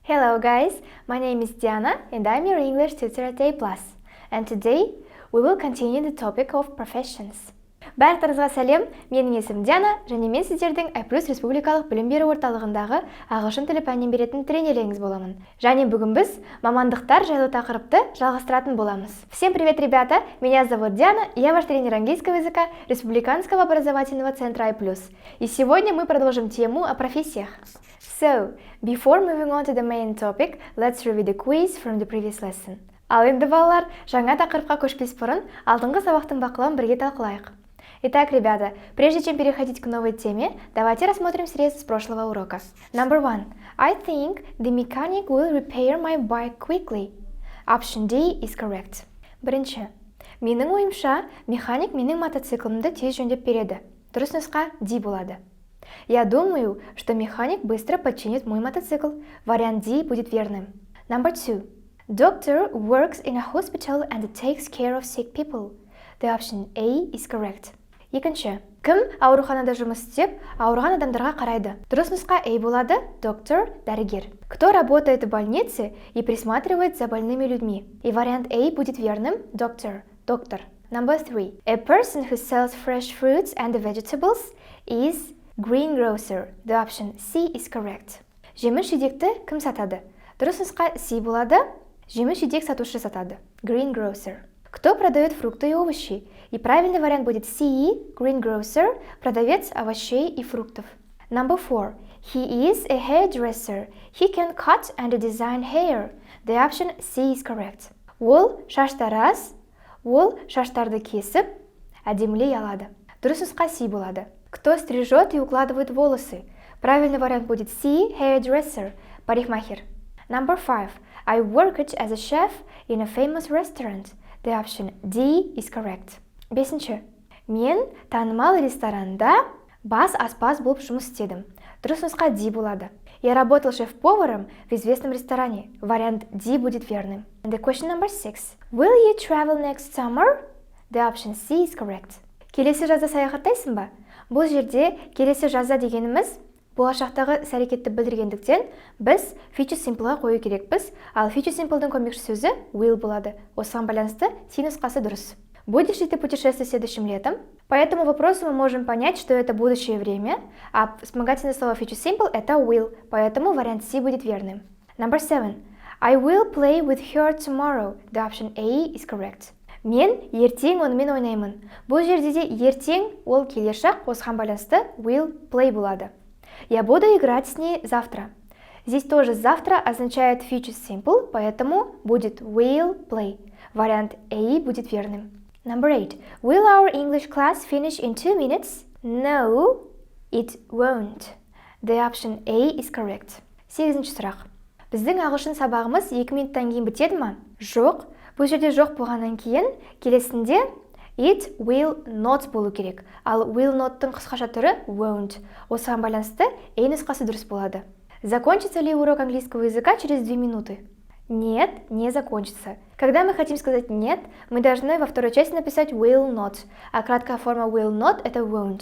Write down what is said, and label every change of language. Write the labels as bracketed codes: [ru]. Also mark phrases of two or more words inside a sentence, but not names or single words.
[en] Hello guys, my name is Diana and I'm your English tutor at A+. And today we will continue the topic of professions. [kk] Барлықтарыңызға сәлем, менің есімім Диана және мен сіздердің A+ республикалық білім беру орталығындағы ағылшын тілі пәнін беретін тренеріңіз боламын. Және бүгін біз мамандықтар жайлы тақырыпты жалғастыратын боламыз. [ru] Всем привет, ребята! Меня зовут Диана, и я ваш тренер английского языка Республиканского образовательного центра A+. И сегодня мы продолжим тему о профессиях. [en] So, before moving on to the main topic, let's review the quiz from the previous lesson. [kk] Ал енді балалар, жаңа тақырыпқа көшпес бұрын алдыңғы сабақтың бақылауын бірге талқылайық. [ru] Итак, ребята, прежде чем переходить к новой теме, давайте рассмотрим срез с прошлого урока. [en] Number 1. I think the mechanic will repair my bike quickly. Option D is correct. [kk] Бірінші. Менің ойымша, механик менің мотоциклымды тез жөндеп береді. Дұрыс нұсқа D болады. [ru] Я думаю, что механик быстро починит мой мотоцикл. Вариант D будет верным. [en] Number 2. Doctor works in a hospital and takes care of sick people. The option A is correct. [kk] Екінші. Кім ауруханада жұмыс істеп, ауырған адамдарға қарайды? Дұрыс нұсқа A болады. Доктор, дәрігер. [ru] Кто работает в больнице и присматривает за больными людьми? И вариант A будет верным. Доктор, доктор. [en] Number 3. A person who sells fresh fruits and vegetables is greengrocer. The option C is correct. [kk] Жеміс-жидекті кім сатады? Дұрыс нұсқа C болады. Жеміс-жидек сатушы сатады. Greengrocer. [ru] Кто продает фрукты и овощи? И правильный вариант будет C, greengrocer, продавец овощей и фруктов. [en] Number 4. He is a hairdresser. He can cut and design hair. The option C is correct. [kk] Ол шаштараз, ол шаштарды кесіп, әдемілей алады. Дұрыс нұсқа C болады. [ru] Кто стрижет и укладывает волосы? Правильный вариант будет C, hairdresser, парикмахер. [en] Number 5. I worked as a chef in a famous restaurant. The option D is correct. [kk] Бесінші. Мен танымал ресторанда бас аспаз болып жұмыс істедім. Дұрыс нұсқа D болады. [ru] Я работал шеф-поваром в известном ресторане. Вариант D будет верным. [en] And the question number 6. Will you travel next summer? The option C is correct. [kk] Келесі жазда саяхаттайсың ба? Бұл жерде келесі жазда дегеніміз болашақтағы іс-әрекетті білдіргендіктен біз [en] future simpleға [kk] қою керекпіз, ал [en] future simpleдің [kk] көмекші сөзі will болады. Осыған байланысты C нұсқасы дұрыс. [ru] Будешь ли ты путешествовать следующим летом? По этому вопросу мы можем понять, что это будущее время, а вспомогательное слово [en] future simple [ru] это will, поэтому вариант C будет верным. [en] Number 7. I will play with her tomorrow. The option A is correct. [kk] Мен ертең онымен ойнаймын. Бұл жерде де ертең ол келешек, осыған байланысты [en] will play [kk] болады. [ru] Я буду играть с ней завтра. Здесь тоже завтра означает [en] future simple, [ru] поэтому будет [en] will play. [ru] Вариант A будет верным. [en] Number 8. Will our English class finish in 2 minutes? No, it won't. The option A is correct. [kk] 8-ші сұрақ. Біздің ағылшын сабағымыз 2 минуттан кейін бітеді ма? Жоқ. Бұл жерде жоқ болғаннан кейін келесінде [en] it will not [kk] болу керек. Ал [en] will not'тың [kk] қысқаша түрі won't. Осыған байланысты A нұсқасы дұрыс болады. [ru] Закончится ли урок английского языка через 2 минуты? Нет, не закончится. Когда мы хотим сказать нет, мы должны во второй части написать [en] will not, [ru] а краткая форма [en] will not [ru] это won't.